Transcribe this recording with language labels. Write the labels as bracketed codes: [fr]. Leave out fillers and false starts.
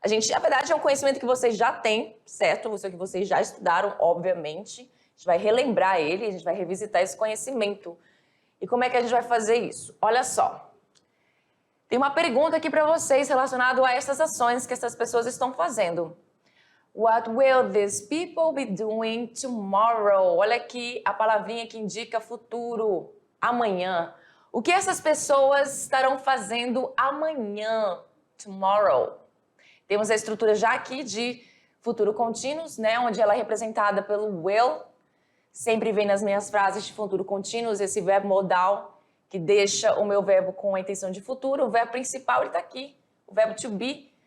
[pt] na verdade, é um conhecimento que vocês já têm, certo? Isso que vocês já estudaram, obviamente. A gente vai relembrar ele, a gente vai revisitar esse conhecimento. E como é que a gente vai fazer isso? Olha só. Tem uma pergunta aqui para vocês relacionada a essas ações que essas pessoas estão fazendo. [en] What will these people be doing tomorrow? [pt] Olha aqui a palavrinha que indica futuro, amanhã. O que essas pessoas estarão fazendo amanhã, tomorrow? Temos a estrutura já aqui de futuro contínuos, né, onde ela é representada pelo will. Sempre vem nas minhas frases de futuro contínuos esse verbo modal que deixa o meu verbo com a intenção de futuro. O verbo principal ele está aqui, o verbo to be.